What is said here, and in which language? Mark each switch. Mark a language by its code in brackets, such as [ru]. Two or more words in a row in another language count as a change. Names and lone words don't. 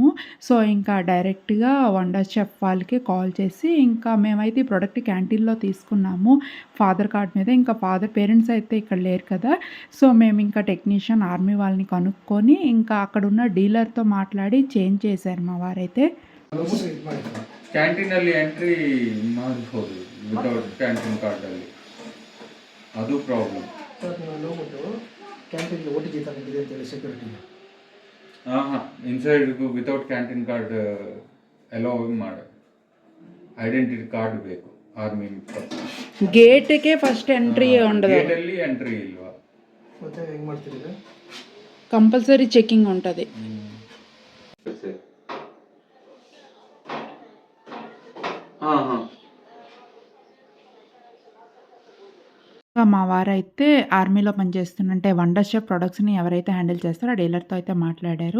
[te] సో, ఇంకా డైరెక్ట్‌గా వండర్ చెఫ్ వాళ్ళకి కాల్ చేసి ఇంకా మేమైతే ఈ ప్రొడక్ట్ క్యాంటీన్‌లో తీసుకున్నాము. [en] father card [te] మీద. ఇంకా [en] father parents [te] అయితే ఇక్కడ లేరు కదా! సో, మేమింకా టెక్నీషియన్ ఆర్మీ వాళ్ళని కనుక్కొని ఇంకా అక్కడున్న డీలర్‌తో మాట్లాడి చేంజ్ చేశారు మా వారైతే. [kn] ಕ್ಯಾಂಟೀನಲ್ಲಿ ಎಂಟ್ರಿ ಮಾಡಬಹುದು [en] without canteen [kn] ಕಾರ್ಡಲ್ಲಿ, ಅದು ಪ್ರಾಬ್ಲಮ್. ಸರ್ ನೀವು ಅಲ್ಲಿ ಹೋಗ್ಬಿಟ್ಟು ಕ್ಯಾಂಟೀನ್ಗೆ OTG ತಂದಿದೆ ಅಂತೇಳಿ ಸೆಕ್ಯೂರಿಟಿಗೆ. [en] inside without canteen card allow [kn] ಮಾಡಿ [en] identity card [kn] ಬೇಕು ಆರ್ಮಿ. [te] గేట్‌కే [en] first entry [te] ఉండదు. [kn] ಗೇಟಲ್ಲಿ ಎಂಟ್ರಿ ಇಲ್ವಾ? ಮತ್ತೆ ಹೆಂಗೆ ಮಾಡ್ತೀರಿ ಇದು? [en] compulsory checking [te] ఉంటది. [kn] ಹಾಂ ಹಾಂ [te] మా వారైతే ఆర్మీలో పనిచేస్తున్నంటే వండర్ చెఫ్ ప్రొడక్ట్స్‌ని ఎవరైతే హ్యాండిల్ చేస్తారో ఆ డీలర్‌తో అయితే మాట్లాడారు.